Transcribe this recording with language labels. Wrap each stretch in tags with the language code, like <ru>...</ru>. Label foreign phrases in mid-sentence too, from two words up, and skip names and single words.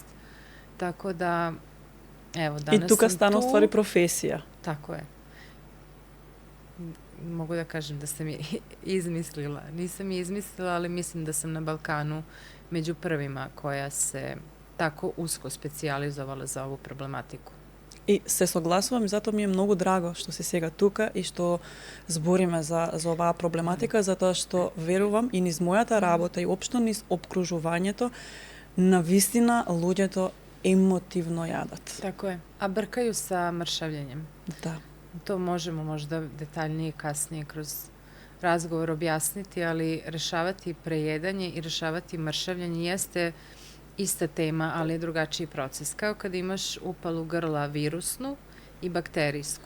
<sr>Tako da, evo, danas sam tu. I tuka stane u stvari profesija. Tako je. Mogu da kažem da sam je izmislila. Nisam je izmislila, ali mislim da sam na Balkanu među prvima koja se tako usko specijalizovala za ovu problematiku.</sr> <mk>И се согласувам и затоа ми е многу драго што си сега тука и што збориме за оваа проблематика, затоа што верувам и низ мојата работа и општо низ обкружувањето, навистина луѓето емотивно јадат.</mk> <sr>Tako je. A brkaju sa mršavljenjem.</sr> <mk>Да.</mk> <sr>To možemo možda detaljnije kasnije kroz razgovor objasniti, ali rešavati prejedanje i rešavati mršavljenje jeste ista tema, ali je drugačiji proces. Kao kada imaš upalu grla virusnu i bakterijsku.</sr>